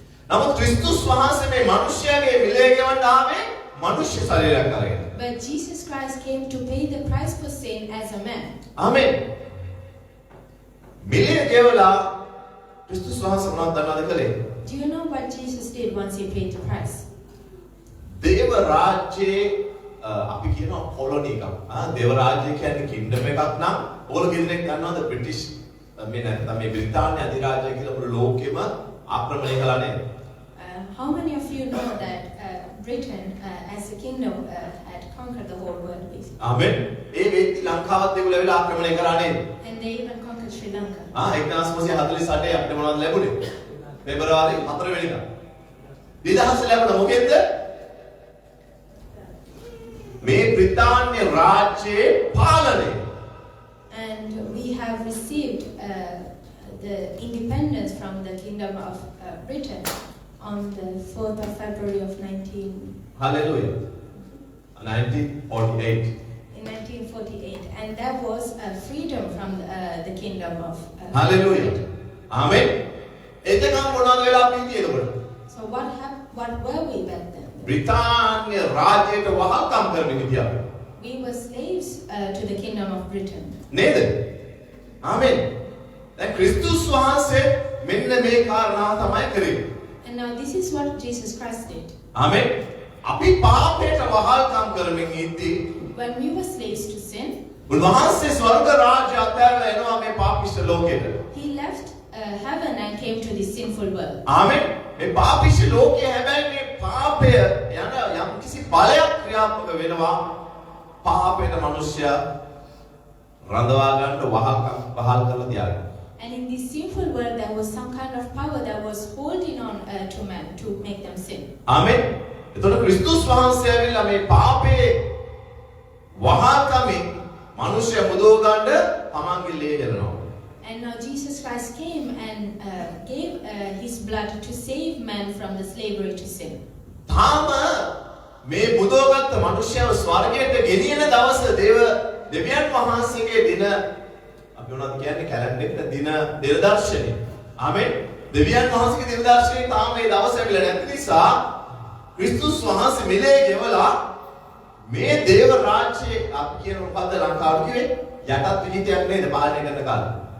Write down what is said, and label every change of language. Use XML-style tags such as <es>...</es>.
<si>නමුත් ක්‍රිස්තුස් වහන්සේ මේ මිනිස්යාගේ මිලේ ගෙවන්න ආවේ මනුෂ්‍ය ශරීරයක් අරගෙන.</si> <en>But Jesus Christ came to pay the price for sin as a man.</en> <si>ආමෙන්. මිලේ ගෙවලා ක්‍රිස්තුස් වහන්සේ මොනවද දන්නවද කළේ?</si> <en>Do you know what Jesus did once he paid the price?</en> <si>දේව රාජ්‍යයේ අපි කියනවා කොලොනි එකක්. දේව රාජ්‍ය කියන්නේ කින්ඩම් එකක් නම් ඕගොල්ලෝ කෙනෙක් දන්නවද බ්‍රිටිෂ් මේ නැත්නම් මේ බ්‍රිතාන්‍ය අධිරාජ්‍ය කියලා මුළු ලෝකෙම ආක්‍රමණය කළා නේද?</si> <en>How many of you know that Britain as a kingdom had conquered the whole world basically?</en> <si>ආමෙන්. ඒ වෙද්දි ලංකාවත් ඒගොල්ලෝ ඇවිල්ලා ආක්‍රමණය කරා නේද?</si> <en>And they even conquered Sri Lanka.</en> <si>1948 අපිට මොනවද ලැබුණේ? පෙබරවාරි 4 වෙනිදා. නිදහස ලැබුණ මොකෙන්ද? මේ බ්‍රිතාන්‍ය රාජ්‍යයේ පාලනය.</si> <en>And we have received the independence from the kingdom of Britain on the 4th of February of 1948. In 1948, and that was freedom from the kingdom of Hallelujah. Britain.</en> <si>Amen. එතකම් මොනවද වෙලා පිටියේ එතකොට?</si> <en>So what were we back then?</en> <si>බ්‍රිතාන්‍ය රාජ්‍යයට වහල්කම් කරමින් හිටියා.</si> <en>We were slaves to the kingdom of Britain.</en> <si>නේද? ආමෙන්. දැන් ක්‍රිස්තුස් වහන්සේ මෙන්න මේ කාරණාව තමයි කරේ.</si> <en>And now this is what Jesus Christ did.</en> <si>ආමෙන්. අපි පාපයට වහල්කම් කරමින් ඉද්දී</si> <en>When we were slaves to sin,</en> <si>උන්වහන්සේ ස්වර්ග රාජ්‍ය අත්හැරලා එනවා මේ පාපිෂ්ඨ ලෝකෙට.</si> <en>he left heaven and came to this sinful world.</en> <si>ආමෙන්. මේ පාපිෂ්ඨ ලෝකයේ හැබැයි මේ පාපය යන යම් කිසි බලයක් ක්‍රියාත්මක වෙනවා. පාපයට මිනිස්සයා රඳවා ගන්න වහල් කරලා තියාගෙන.</si> <en>And in this sinful world, there was some kind of power that was holding on to man to make them sin.</en> <si>ආමෙන්. එතකොට ක්‍රිස්තුස් වහන්සේ ඇවිල්ලා මේ පාපේ වහල්කමින් මිනිස්සයා මුදව ගන්න තමන්ගේ ලේ හෙලනවා.</si> <en>And now Jesus Christ came and gave his blood to save man from the slavery to sin.</en> <si>තාම මේ බුදවගත්ත මිනිස්යාව ස්වර්ගයට ගෙනියන දවස දෙවියන් වහන්සේගේ දින අපි මොනවද කියන්නේ කැලෙන්ඩර් දින දිනදර්ශනය. ආමෙන්. දෙවියන් වහන්සේගේ දිනදර්ශනයේ තාම මේ දවස ඇවිල්ලා නැති නිසා ක්‍රිස්තුස් වහන්සේ මෙලේ ගෙවලා මේ දේව රාජ්‍යයේ අපි කියන මොකද්ද ලංකාවට කිව්වේ යටත් විජිතයක් නේද පාලනය කරන කාලේ.</si>